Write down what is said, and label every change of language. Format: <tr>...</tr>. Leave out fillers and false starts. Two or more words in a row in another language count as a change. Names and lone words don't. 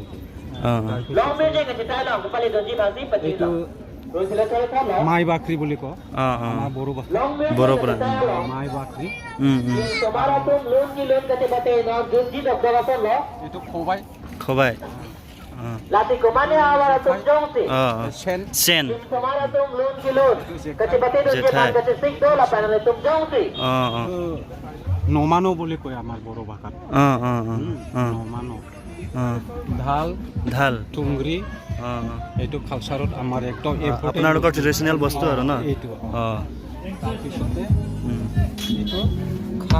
<as>অঁ এইটো মাই বাকৰি বুলি কয় অঁ অঁ আমাৰ বড়ো ভাষা বড়ো পৰা মাই বাকৰি এইটো খবাই খবাই অঁ</as> <mjw>Lati kumane awara tumjong si.</mjw> <as>অঁ অঁ চেন চেন</as> <mjw>Samara tum lun kilun. Kacipati tu Jethai. jepan kacipik do la panale tumjong si.</mjw> <as>অঁ অঁ নমানো বুলি কয় আমাৰ বড়ো ভাষাত অঁ অঁ অঁ অঁ নমানো অঁ ঢাল ঢাল টুংৰি অঁ অঁ এইটো কালচাৰত আমাৰ একদম আপোনালোকৰ ট্ৰেডিশ্যনেল বস্তু আৰু ন এইটো অঁ তাৰপিছতে এইটো খাম</as>